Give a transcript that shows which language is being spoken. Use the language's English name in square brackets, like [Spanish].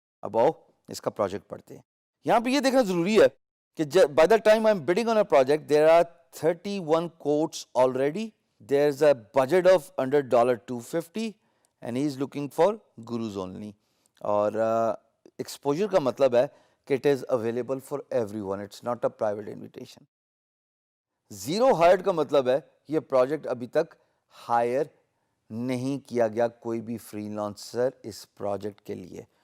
[Urdu] اب آؤ اس کا پروجیکٹ پڑھتے ہیں. یہاں پہ یہ دیکھنا ضروری ہے کہ [English] By the time I am bidding on a project there are 31 quotes already. There's a budget of under $250 and he is looking for gurus only. [Urdu] اور ایکسپوجر کا مطلب ہے کہ [English] It is available for everyone, it's not a private invitation. [Urdu] Zero hired کا مطلب ہے یہ project ابھی تک ہائر نہیں کیا گیا کوئی بھی فری لانسر اس پروجیکٹ کے لیے.